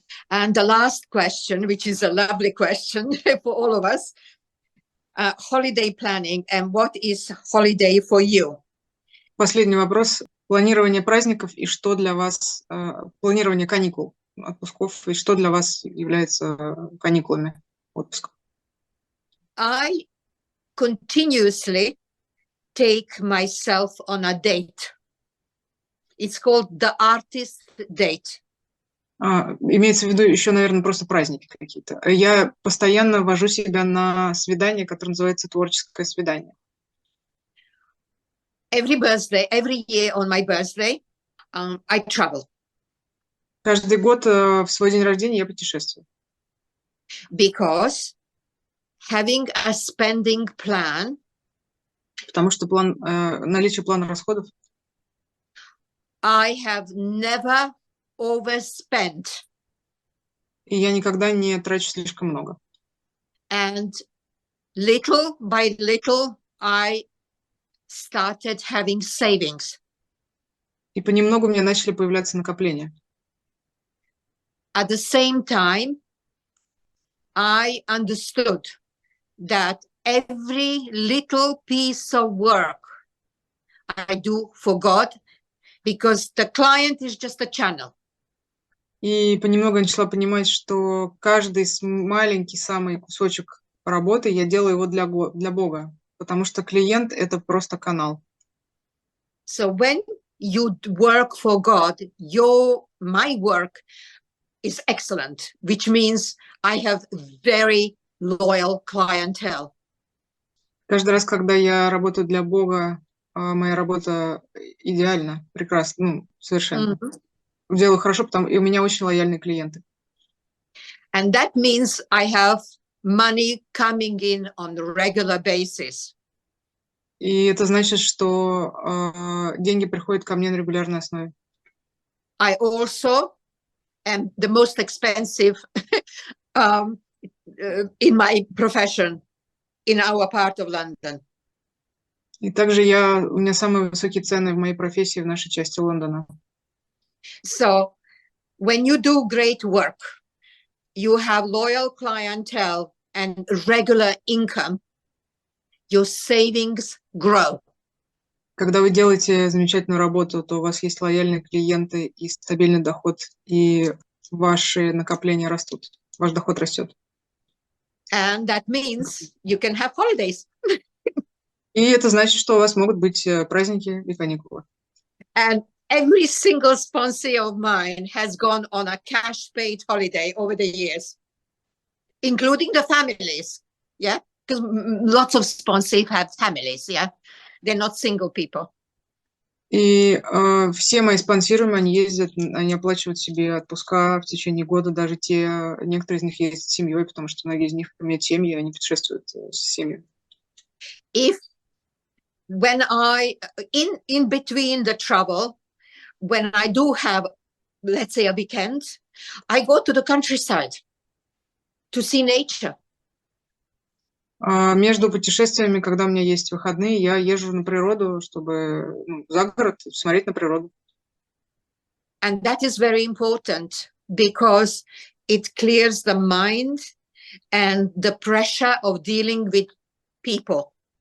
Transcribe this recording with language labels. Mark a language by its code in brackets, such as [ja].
[en] And the last question, which is a lovely question for all of us, holiday planning, and what is holiday for you? [ru] Последний вопрос. Планирование праздников и что для вас, планирование каникул, отпусков, и что для вас является каникулами, отпуском? [en] I continuously take myself on a date. It's called the artist date. [ru] Имеется в виду еще, наверное, просто праздники какие-то. Я постоянно вожу себя на свидание, которое называется творческое свидание. [en] Every year on my birthday, I travel. [ru] Каждый год в свой день рождения я путешествую. [en] Because having a spending plan, [ru] потому что наличие плана расходов, [en] I have never overspent. [ru] И я никогда не трачу слишком много. [en] And little by little, I started having savings. [ru] И понемногу у меня начали появляться накопления. [en] At the same time, I understood that every little piece of work I do for God, because the client is just a channel. [ru] И понемногу я начала понимать, что каждый маленький самый кусочек работы я делаю его для Бога, потому что клиент – это просто канал. [en] So when you work for God, my work is excellent, which means I have very loyal clientele. [ru] Каждый раз, когда я работаю для Бога, моя работа идеальна, прекрасна, ну, совершенно. Делаю хорошо, и у меня очень лояльные клиенты. [en] And that means I have money coming in on a regular basis. [ru] И это значит, что деньги приходят ко мне на регулярной основе. [en] I also am the most expensive in my profession in our part of London. [ru] И также у меня самые высокие цены в моей профессии в нашей части Лондона. [en] So when you do great work, you have loyal clientele and regular income, your savings grow. [ru] Когда вы делаете замечательную работу, то у вас есть лояльные клиенты и стабильный доход, и ваши накопления растут, ваш доход растет. [en] And that means you can have holidays. [ru] И это значит, что у вас могут быть праздники и каникулы. [en] And every single sponsor of mine has gone on a cash-paid holiday over the years, including the families. Yeah, because lots of sponsors have families. Yeah, they're not single people. [ru] И все мои спонсируемые, они ездят, они оплачивают себе отпуска в течение года, даже некоторые из них ездят с семьей, потому что многие из них имеют семьи, они путешествуют с семьей. [en] When in between the travel, when I do have, let's say, a weekend, I go to the countryside to see nature. [ru] Между путешествиями, когда у меня есть выходные, я езжу на природу, чтобы за город смотреть на природу. [en] And that is very important because it clears the mind and the pressure of dealing with people.